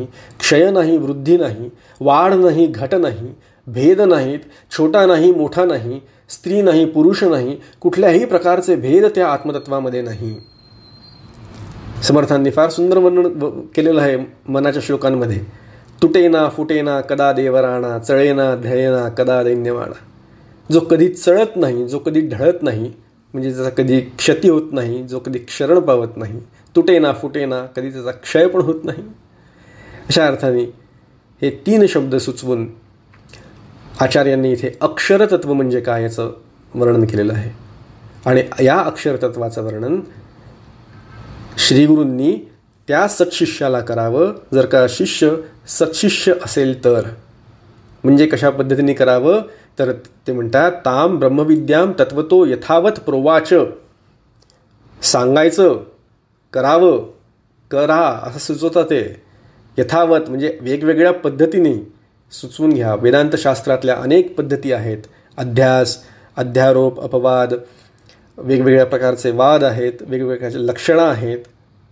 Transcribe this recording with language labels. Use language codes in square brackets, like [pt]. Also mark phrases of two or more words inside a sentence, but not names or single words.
[mr] क्षय नाही, वृद्धी नाही, वाढ नाही, घट नाही, भेद नाहीत, छोटा नाही, मोठा नाही, स्त्री नाही, पुरुष नाही, कुठल्याही प्रकारचे भेद त्या आत्मतत्वामध्ये नाही. समर्थांनी फार सुंदर वर्णन केलेलं आहे मनाच्या श्लोकांमध्ये. तुटेना फुटेना कदा देवराणा, चळेना ढळेना कदा दैन्यवाणा. जो कधी चळत नाही, जो कधी ढळत नाही, म्हणजे त्याचा कधी क्षती होत नाही, जो कधी क्षरण पावत नाही, तुटेना फुटेना, कधी त्याचा क्षय पण होत नाही. अशा अर्थाने हे 3 शब्द सुचवून आचार्यांनी इथे अक्षरतत्व म्हणजे काय याचं वर्णन केलेलं आहे. आणि या अक्षरतत्वाचं वर्णन श्रीगुरूंनी त्या सत्शिष्याला करावं, जर का शिष्य सत्शिष्य असेल तर. म्हणजे कशा पद्धतीने करावं तर ते म्हणतात, [sa] ताम ब्रह्मविद्याम तत्वतो यथावत प्रोवाच. [mr] सांगायचं, करावं, करा असं सुचवतात ते. यथावत म्हणजे वेगवेगळ्या पद्धतीने सुचवून घ्या. वेदांतशास्त्रातल्या अनेक पद्धती आहेत. अध्यास, अध्यारोप, अपवाद, वेगवेगळ्या प्रकारचे वाद आहेत, वेगवेगळ्या लक्षणं आहेत.